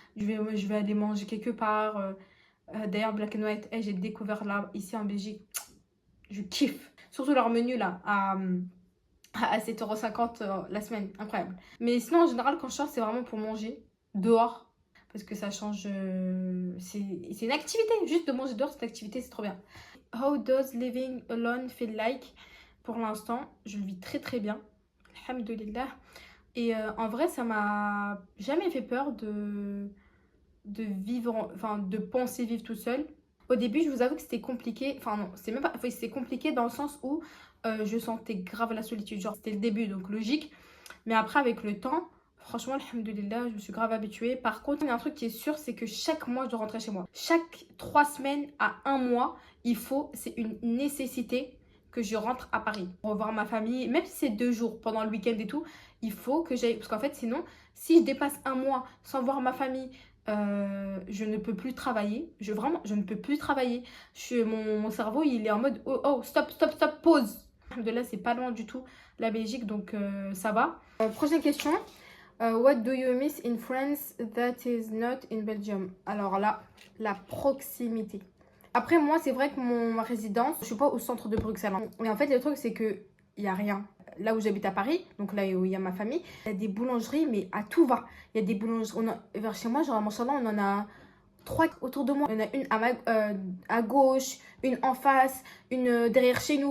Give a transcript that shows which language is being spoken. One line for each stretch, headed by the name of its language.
French: Je vais aller manger quelque part. D'ailleurs, Black and White, j'ai découvert là, ici en Belgique. Je kiffe. Surtout leur menu là, à 7,50 € la semaine. Incroyable. Mais sinon, en général, quand je sors, c'est vraiment pour manger dehors. Parce que ça change. C'est une activité. Juste de manger dehors, cette activité, c'est trop bien.
English: How does living alone feel like?
French: Pour l'instant, je le vis très très bien. Alhamdulillah. Et en vrai, ça m'a jamais fait peur de vivre, de penser vivre tout seul. Au début, je vous avoue que c'était compliqué. Enfin non, c'est même pas. Enfin, c'est compliqué dans le sens où je sentais grave la solitude. Genre, c'était le début, donc logique. Mais après, avec le temps, franchement, alhamdoulilah, je me suis grave habituée. Par contre, il y a un truc qui est sûr, c'est que chaque mois, je dois rentrer chez moi. Chaque 3 semaines à 1 mois, c'est une nécessité que je rentre à Paris. Pour revoir ma famille, même si c'est 2 jours pendant le week-end et tout, il faut que j'aille. Parce qu'en fait, sinon, si je dépasse 1 mois sans voir ma famille, je ne peux plus travailler. Je ne peux plus travailler. Mon cerveau, il est en mode oh, stop, pause. De là, c'est pas loin du tout la Belgique, donc ça va. Prochaine question.
English: What do you miss in France that is not in Belgium?
French: Alors là, la proximité. Après, moi, c'est vrai que ma résidence, je suis pas au centre de Bruxelles. Hein. Mais en fait, le truc, c'est que il y a rien. Là où j'habite à Paris, donc là où il y a ma famille, il y a des boulangeries, mais à tout va. Il y a des boulangeries. Vers chez moi, genre à Manchester, on en a 3 autour de moi. Il y en a une à gauche, une en face, une derrière chez nous.